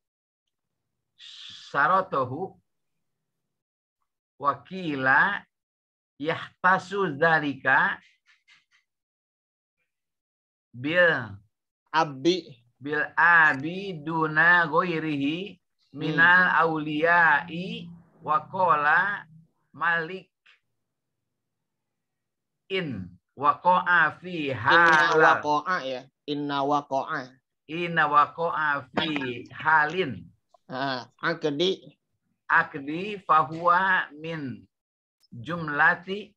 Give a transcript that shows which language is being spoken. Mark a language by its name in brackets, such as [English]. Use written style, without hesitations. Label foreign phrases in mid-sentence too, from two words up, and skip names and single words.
[Arabic] شرطه وقيل يختص ذلك بالأب دون غيره من الأولياء وقال مالك إن وقع في حلال إن وقع في حال عقد فهو من جملة